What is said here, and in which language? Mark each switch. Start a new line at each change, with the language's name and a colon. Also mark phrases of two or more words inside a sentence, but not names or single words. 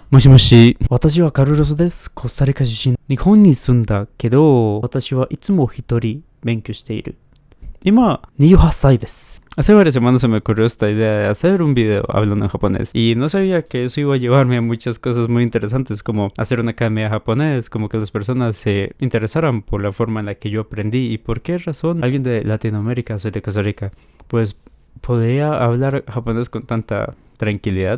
Japanese: もしもし、私はカルロスです。コスタリカ出身。日本に住んだけど、私はいつも一人勉強している。今、28歳です.
Spanish: Hace varias semanas se me ocurrió esta idea de hacer un video hablando en japonés y no sabía que eso iba a llevarme a muchas cosas muy interesantes como hacer una academia de japonés, como que las personas se interesaran por la forma en la que yo aprendí y por qué razón alguien de Latinoamérica, soy de Costa Rica, pues podría hablar japonés con tanta tranquilidad.